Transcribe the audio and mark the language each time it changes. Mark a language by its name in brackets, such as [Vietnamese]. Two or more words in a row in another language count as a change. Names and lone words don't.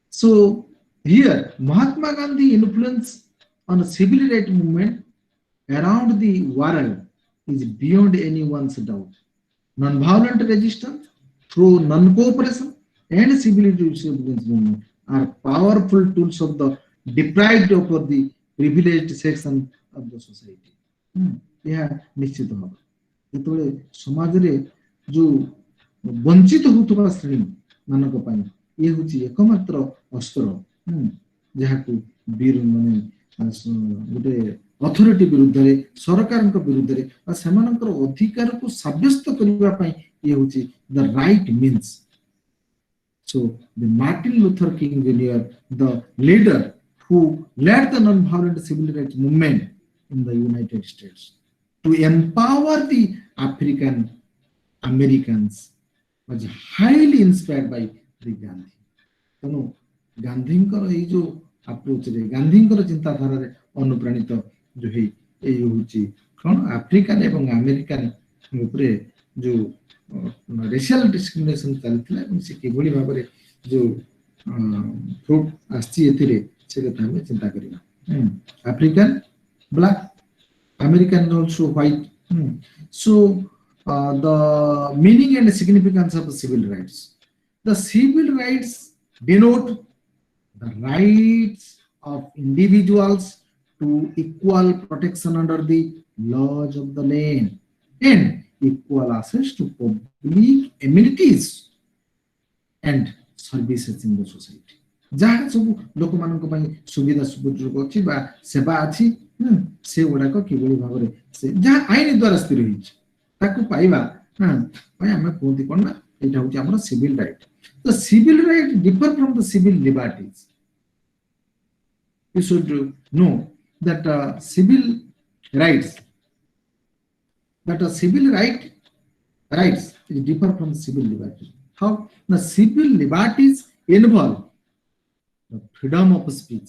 [English] So Here, Mahatma Gandhi influence on civil rights movement around the world is beyond anyone's doubt. Non-violent resistance through non-cooperation and civil disobedience movement are powerful tools of the deprived of the privileged section of the society. [Odia] ଏହା ନିଶ୍ଚିତ ଭାବେ ଯେତେବେଳେ ସମାଜରେ ଯୋଉ ବଞ୍ଚିତ ହେଉଥିବା ଶ୍ରେଣୀ ମାନଙ୍କ ପାଇଁ ଇଏ ହେଉଛି ଏକମାତ୍ର ଅସ୍ତ୍ର ଯାହାକୁ ମାନେ ଗୋଟେ ଅଥରିଟି ବିରୁଦ୍ଧରେ ସରକାରଙ୍କ ବିରୁଦ୍ଧରେ ବା [English] ସେମାନଙ୍କର ଅଧିକାରକୁ ସାବ୍ୟସ୍ତ କରିବା ପାଇଁ ଇଏ ହେଉଛି the right means so the Martin Luther King Jr., the leader who led the non-violent civil rights movement in the United States to empower the African Americans was highly inspired by the Gandhi. [Odia] ତେଣୁ ଗାନ୍ଧୀଙ୍କର ଏଇ ଯୋଉ ଆପ୍ରୋଚରେ ଗାନ୍ଧୀଙ୍କର ଚିନ୍ତାଧାରାରେ ଅନୁପ୍ରାଣିତ ଯୋଉ ହେଇ ଏଇ ହଉଛି କଣ ଆଫ୍ରିକାନ ଏବଂ ଆମେରିକାନ ଉପରେ ଯୋଉ [English] racial discrimination [Odia] ଚାଲିଥିଲା ଏବଂ ସେ କିଭଳି ଭାବରେ ଯୋଉ ଫ୍ରୁଟ ଆସିଛି ଏଥିରେ ସେ କଥା ଆମେ ଚିନ୍ତା କରିବା [English] African black American also white. So the meaning and significance of civil rights. The civil rights denote the rights of individuals to equal protection under the laws of the land and equal access to public amenities and services in the society. [Odia] ଯାହା ସବୁ ଲୋକମାନଙ୍କ ପାଇଁ ସୁବିଧା ସୁଯୋଗ ଅଛି ବା ସେବା ଅଛି ସେଗୁଡାକ କିଭଳି ଭାବରେ ସେ ଯାହା ଆଇନ ଦ୍ୱାରା ସ୍ଥିର ହେଇଛି ତାକୁ ପାଇବା ପାଇଁ ଆମେ କୁହନ୍ତି କଣ ନା ଏଇଟା ହଉଛି ଆମର [English] civil right [Odia] ତ [English] civil right differ from the civil liberties you should know that civil rights is differ from civil liberties. How? The civil liberties involve the freedom of speech.